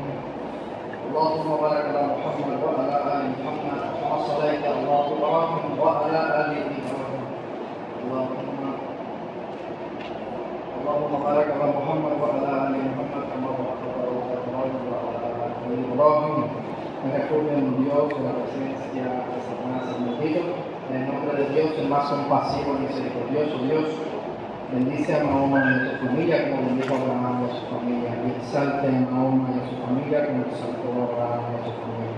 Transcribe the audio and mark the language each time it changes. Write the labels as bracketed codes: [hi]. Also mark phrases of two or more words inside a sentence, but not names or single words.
[ar] اللهم بارك على محمد وعلى ال محمد كما صليت على ابراهيم وعلى ال ابراهيم. اللهم بارك على محمد وعلى ال محمد كما باركت على ابراهيم وعلى ال ابراهيم. [es] Me refugio en Dios, en la presencia de Satanás bendito, en el nombre de Dios, el más compasivo y misericordioso Dios. Bendice a Mahoma y a su familia como bendijo a Abraham y a su familia. Y exalte a Mahoma y a su familia como exaltó a Abraham y a su familia.